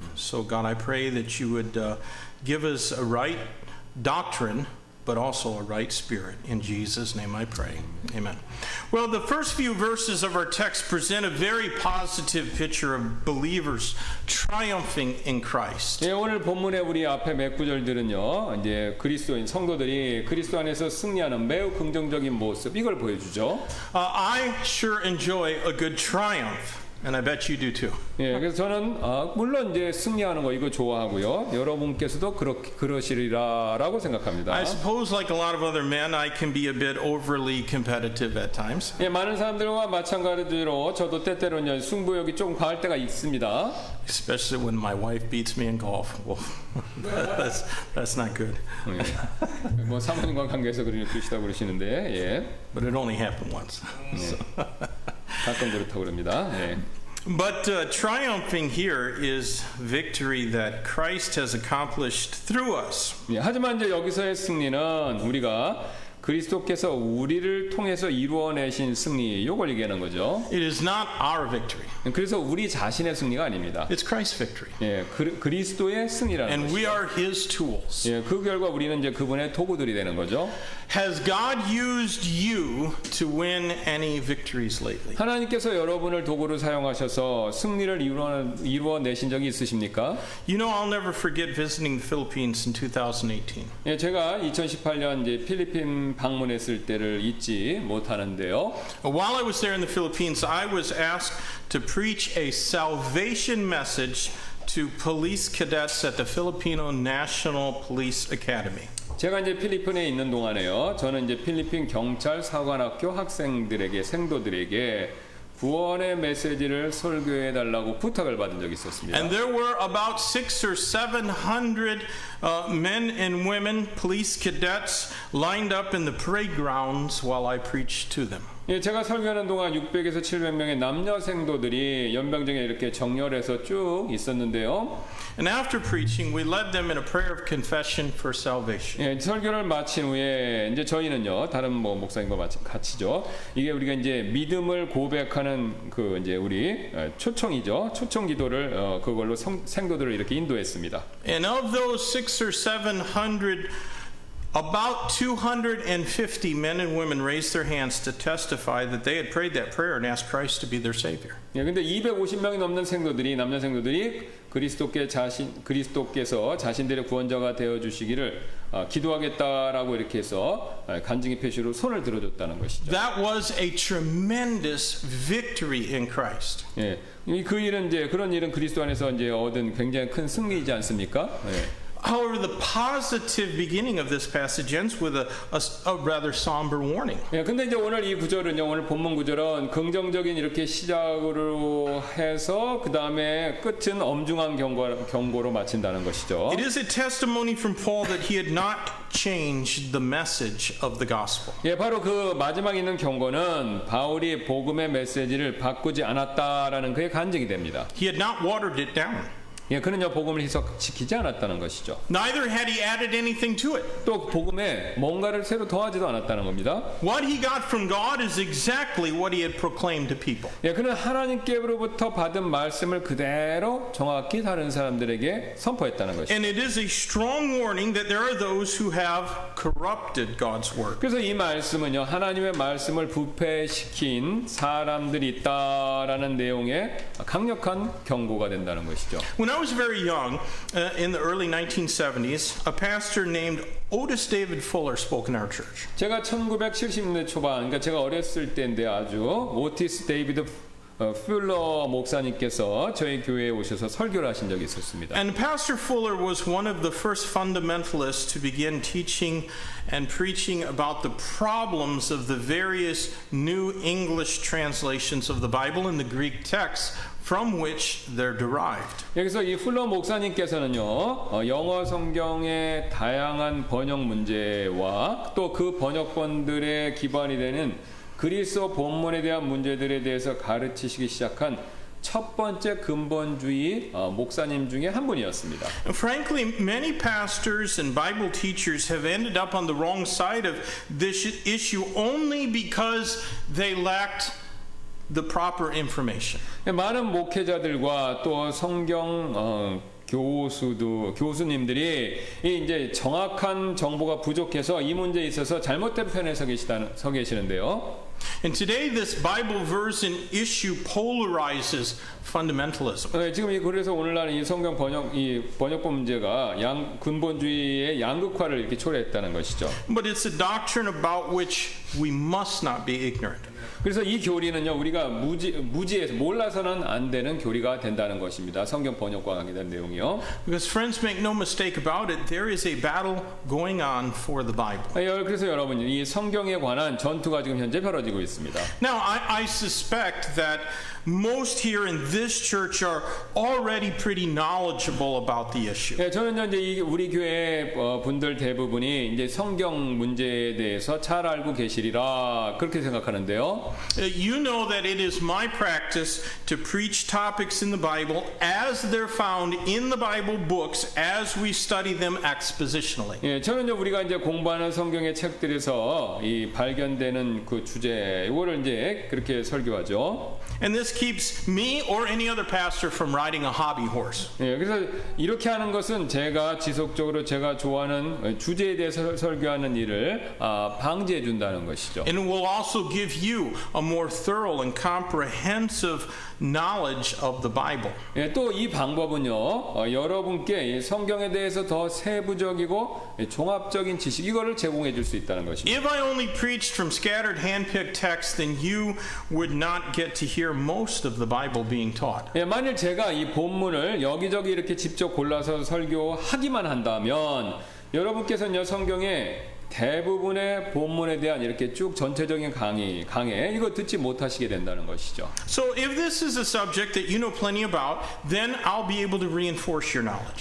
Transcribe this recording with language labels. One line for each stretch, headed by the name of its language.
English: So, God, I pray that you would give us a right doctrine, but also a right spirit. In Jesus' name I pray. Amen. Well, the first few verses of our text present a very positive picture of believers triumphing in Christ.
Korean: 예, 오늘 본문의 우리 앞에 몇 구절들은요, 이제 그리스도인 성도들이 그리스도 안에서 승리하는 매우 긍정적인 모습 이걸 보여주죠.
English: I sure enjoy a good triumph. And I bet you do too.
Korean: 예, 그래서 저는 물론 이제 승리하는 거 이거 좋아하고요. 여러분께서도 그러시리라라고 생각합니다.
English: I suppose, like a lot of other men, I can be a bit overly competitive at times.
Korean: 예, 많은 사람들과 마찬가지로 저도 때때로는 승부욕이 좀 과할 때가 있습니다.
English: Especially when my wife beats me in golf. Well, that's not good.
Korean: 예, 뭐 사모님과 관계에서 그러시다고 그러시는데, 예.
English: But it only happened once.
Korean: 가끔 그렇다고 그럽니다. 예.
English: But triumphing here is victory that Christ has accomplished through us.
Korean: 예, 하지만 이제 여기서의 승리는 우리가 그리스도께서 우리를 통해서 이루어내신 승리, 이걸 얘기하는 거죠.
English: It is not our victory.
Korean: 그래서 우리 자신의 승리가 아닙니다.
English: It's Christ's victory.
Korean: 예, 그리스도의 승리라는
English: And
Korean: 것이죠.
English: we are His tools.
Korean: 예, 그 결과 우리는 이제 그분의 도구들이 되는 거죠.
English: Has God used you to win any victories lately?
Korean: 하나님께서 여러분을 도구로 사용하셔서 승리를 이루어내신 적이 있으십니까?
English: You know, I'll never forget visiting the Philippines in 2018.
Korean: 예, 제가 2018년 이제 필리핀 방문했을 때를 잊지 못하는데요.
English: While I was there in the Philippines, I was asked to preach a salvation message to police cadets at the Filipino National Police Academy.
Korean: 제가 이제 필리핀에 있는 동안에요. 저는 이제 필리핀 경찰 사관학교 학생들에게 생도들에게 구원의 메시지를 설교해 달라고 부탁을 받은 적이 있었습니다.
English: And there were about 600 or 700 men and women, police cadets, lined up in the parade grounds while I preached to them.
Korean: 예, 제가 설교하는 동안 600에서 700명의 남녀 생도들이 연병장에 이렇게 정렬해서 쭉 있었는데요.
English: And after preaching, we led them in a prayer of confession for salvation.
Korean: 예, 설교를 마친 후에 이제 저희는요, 다른 뭐 목사님과 같이죠. 이게 우리가 이제 믿음을 고백하는 그 이제 우리 초청이죠. 초청 기도를 그걸로 생도들을 이렇게 인도했습니다.
English: And of those 600 or 700 About 250 men and women raised their hands to testify that they had prayed that prayer and asked Christ to be their Savior.
Korean: 예, 근데 250명이 넘는 생도들이 남녀 생도들이 그리스도께서 자신들의 구원자가 되어 주시기를 기도하겠다라고 이렇게 해서 간증의 표시로 손을 들어줬다는 것이죠.
English: That was a tremendous victory in Christ.
Korean: 예, 그 일은 이제 그런 일은 그리스도 안에서 이제 얻은 굉장히 큰 승리이지 않습니까? 예.
English: However, the positive beginning of this passage ends with a rather somber warning.
Korean: 예, 근데 이제 오늘 이 구절은요, 오늘 본문 구절은 긍정적인 이렇게 시작으로 해서 그 다음에 끝은 엄중한 경고로 마친다는 것이죠.
English: It is a testimony from Paul that he had not changed the message of the gospel.
Korean: 예, 바로 그 마지막에 있는 경고는 바울이 복음의 메시지를 바꾸지 않았다라는 그의 간증이 됩니다.
English: He had not watered it down.
Korean: 예, 그는요 복음을 희석시키지 않았다는 것이죠.
English: Neither had he added anything to it.
Korean: 또 복음에 뭔가를 새로 더하지도 않았다는 겁니다.
English: What he got from God is exactly what he had proclaimed to people.
Korean: 예, 그는 하나님께로부터 받은 말씀을 그대로 정확히 다른 사람들에게 선포했다는 것이죠.
English: And it is a strong warning that there are those who have corrupted God's word.
Korean: 그래서 이 말씀은요 하나님의 말씀을 부패시킨 사람들이 있다라는 내용의 강력한 경고가 된다는 것이죠.
English: When I was very young, in the early 1970s, a pastor named Otis David Fuller spoke in our church.
Korean: 제가 1970년대 초반, 그러니까 제가 어렸을 때인데 아주 오티스 데이비드 풀러 목사님께서 저희 교회에 오셔서 설교를 하신 적이 있었습니다.
English: And Pastor Fuller was one of the first fundamentalists to begin teaching and preaching about the problems of the various New English translations of the Bible and the Greek texts from which they're derived.
Korean: 여기서 이 풀러 목사님께서는요 영어 성경의 다양한 번역 문제와 또 그 번역본들의 기반이 되는 그리스도 본문에 대한 문제들에 대해서 가르치시기 시작한 첫 번째 근본주의 목사님 중에 한 분이었습니다.
English: Frankly, many pastors and Bible teachers have ended up on the wrong side of this issue only because they lacked the proper information.
Korean: 많은 목회자들과 또 성경 교수님들이 이제 정확한 정보가 부족해서 이 문제에 있어서 잘못된 편에 서 계시는데요.
English: And today this Bible version issue polarizes fundamentalism.
Korean: 지금 그래서 오늘날 이 성경 번역본 문제가 근본주의의 양극화를 이렇게 초래했다는 것이죠.
English: But it's a doctrine about which we must not be ignorant.
Korean: 그래서 이 교리는요 우리가 무지해서 몰라서는 안 되는 교리가 된다는 것입니다. 성경 번역과 관계된 내용이요.
English: Because friends, make no mistake about it, there is a battle going on for the Bible.
Korean: 그래서 여러분 이 성경에 관한 전투가 지금 현재 벌어지고 있습니다.
English: Now, I suspect that most here in this church are already pretty knowledgeable about the issue.
Korean: 저는요 이제 우리 교회 분들 대부분이 이제 성경 문제에 대해서 잘 알고 계시리라 그렇게 생각하는데요.
English: You know that it is my practice to preach topics in the Bible as they're found in the Bible books as we study them expositionally.
Korean: 예, 저는요 우리가 이제 공부하는 성경의 책들에서 이 발견되는 그 주제 이거를 이제 그렇게 설교하죠.
English: And this keeps me or any other pastor from riding a hobby horse.
Korean: 예, 그래서 이렇게 하는 것은 제가 지속적으로 제가 좋아하는 주제에 대해서 설교하는 일을 방지해 준다는 것이죠.
English: And it will also give you a more thorough and comprehensive knowledge of the Bible.
Korean: 예, 또 이 방법은요 여러분께 이 성경에 대해서 더 세부적이고 종합적인 지식 이거를 제공해 줄 수 있다는 것입니다.
English: If I only preached from scattered hand-picked texts, then you would not get to hear most of the Bible being taught.
Korean: 예, 만일 제가 이 본문을 여기저기 이렇게 직접 골라서 설교하기만 한다면 여러분께서는요 성경의 대부분의 본문에 대한 이렇게 쭉 전체적인 강해 이거 듣지 못하시게 된다는 것이죠.
English: So if this is a subject that you know plenty about, then I'll be able to reinforce your knowledge.